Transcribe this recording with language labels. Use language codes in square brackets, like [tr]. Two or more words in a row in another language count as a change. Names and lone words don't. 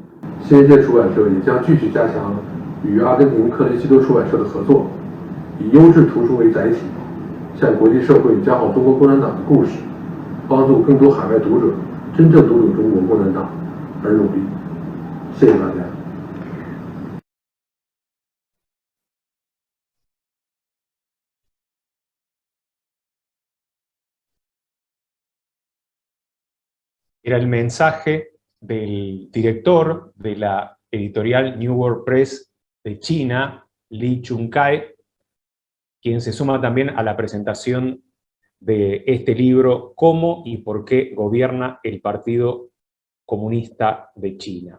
[zh] 新世界出版社也将继续加强与阿根廷克雷西多出版社的合作，以优质图书为载体，向国际社会讲好中国共产党的故事，帮助更多海外读者真正读懂中国共产党而努力。谢谢大家。 [es] Era el mensaje del director de la editorial New World Press de China, Li Chunkai, quien se suma también a la presentación de este libro, Cómo y por qué gobierna el Partido Comunista de China.